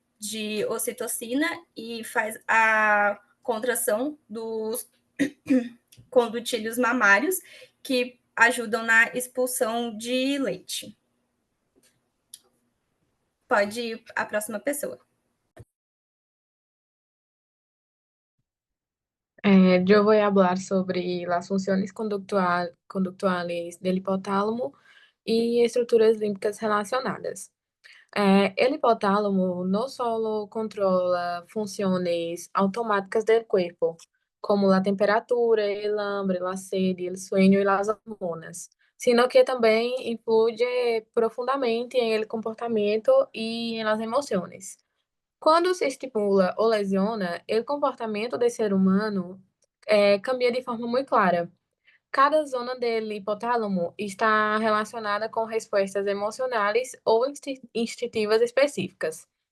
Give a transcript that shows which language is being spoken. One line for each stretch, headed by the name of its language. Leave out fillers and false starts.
Portuguese: de ocitocina e faz a contração dos condutílios mamários, que ajudam na expulsão de leite. Pode ir a próxima pessoa.
Spanish: Yo voy a hablar sobre las funciones conductuales del hipotálamo y estructuras límbicas relacionadas. El hipotálamo no solo controla funciones automáticas del cuerpo, como la temperatura, el hambre, la sed, el sueño y las hormonas, sino que también influye profundamente en el comportamiento y en las emociones.
Portuguese: Quando se estimula ou lesiona, o comportamento do ser humano cambia de forma muito clara. Cada zona do hipotálamo está relacionada com respostas emocionais ou instintivas específicas.